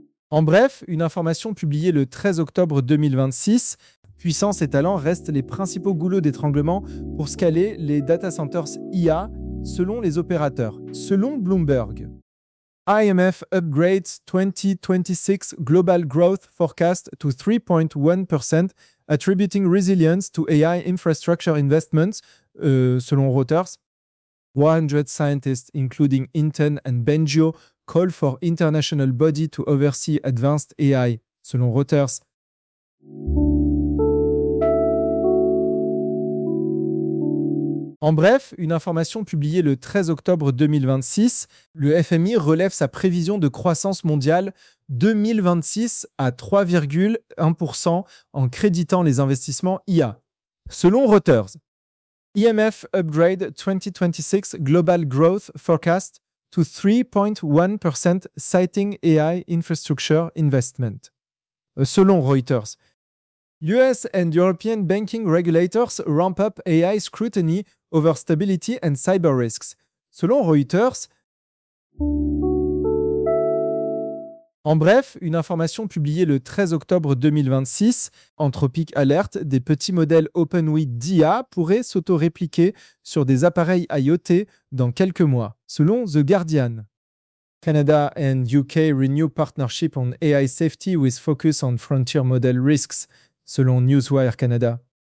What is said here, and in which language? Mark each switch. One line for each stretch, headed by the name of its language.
French: En bref, une information publiée le 13 octobre 2026, puissance et talent restent les principaux goulots d'étranglement pour scaler les data centers IA selon les opérateurs, selon Bloomberg.
English: IMF upgrades 2026 global growth forecast to 3.1%, attributing resilience to AI infrastructure investments,
French: selon Reuters.
English: 100 scientists, including Inten and Benjo, call for international body to oversee advanced AI,
French: selon Reuters. En bref, une information publiée le 13 octobre 2026, le FMI relève sa prévision de croissance mondiale 2026 à 3,1% en créditant les investissements IA, selon Reuters.
English: IMF upgrade 2026 global growth forecast to 3.1% citing AI infrastructure investment,
French: selon Reuters.
English: US and European banking regulators ramp up AI scrutiny over stability and cyber risks,
French: selon Reuters. En bref, une information publiée le 13 octobre 2026, Anthropic Alert, des petits modèles OpenWeight d'IA pourraient s'auto-répliquer sur des appareils IoT dans quelques mois, selon The Guardian.
English: Canada and UK renew partnership on AI safety with focus on frontier model risks,
French: selon Newswire Canada.